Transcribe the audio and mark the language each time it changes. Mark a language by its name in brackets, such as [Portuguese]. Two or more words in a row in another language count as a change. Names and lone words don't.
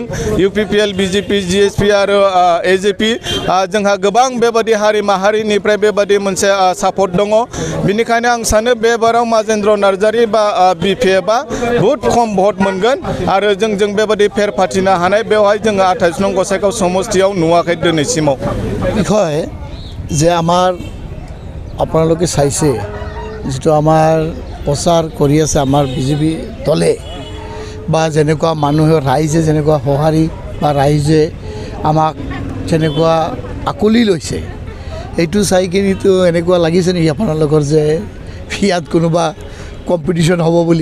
[Bodo] इउपिपिएल बिजेपि जिएसपि आरो एजिपि जोंहा गोबां बेबादि हारि माहारिनिफ्राय बेबादि मोनसे सापर्ट दङ। बिनिखायनो आं सानो बे बाराव माजेन्द्र नार्जारी बा बिपिएफआ [Hindi] बहुद खम [Bodo] भट मोनगोन आरो जों बेबादि फेर फाथिनो हानाय बेवहाय जोङो 28 नं गसाइगाव समष्टियाव नुवाखै दिनैसिमाव। [Assamese] বিষয় যে আমাৰ আপোনালোকে চাইছে যিটো আমাৰ প্ৰচাৰ কৰি আছে আমাৰ বিজেপি দলে বা যেনেকুৱা মানুহে ৰাইজে যেনেকুৱা সঁহাৰি বা ৰাইজে আমাক যেনেকুৱা আকলি লৈছে এইটো চাই কিনিতো এনেকুৱা লাগিছে নেকি আপোনালোকৰ যে ইয়াত কোনোবা কম্পিটিশ্যন হ'ব বুলি?